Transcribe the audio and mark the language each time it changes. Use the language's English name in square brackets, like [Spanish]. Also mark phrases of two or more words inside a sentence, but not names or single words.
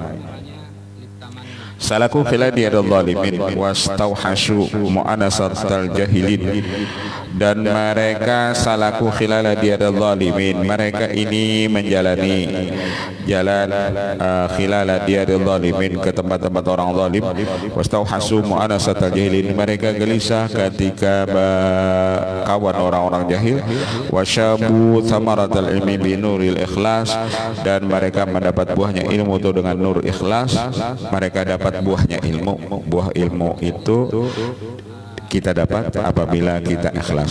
[Arabic] سلكوا خلال ديار الظالمين واستوحشوا مؤانسة الجاهلين. [Indonesian] Dan mereka [Arabic] سلكوا خلال ديار الظالمين, [Indonesian] mereka ini menjalani jalan [Arabic] خلال ديار الظالمين [Indonesian] ke tempat-tempat orang zalim. [Arabic] واستوحشوا مؤانسة الجاهلين, [Indonesian] mereka gelisah ketika kawan orang-orang jahil. [Arabic] وأصابوا ثمرة العلم بنور الإخلاص, [Indonesian] dan mereka mendapat buahnya ilmu itu dengan nur ikhlas. Mereka dapat buahnya ilmu. Buah ilmu itu kita dapat apabila kita ikhlas.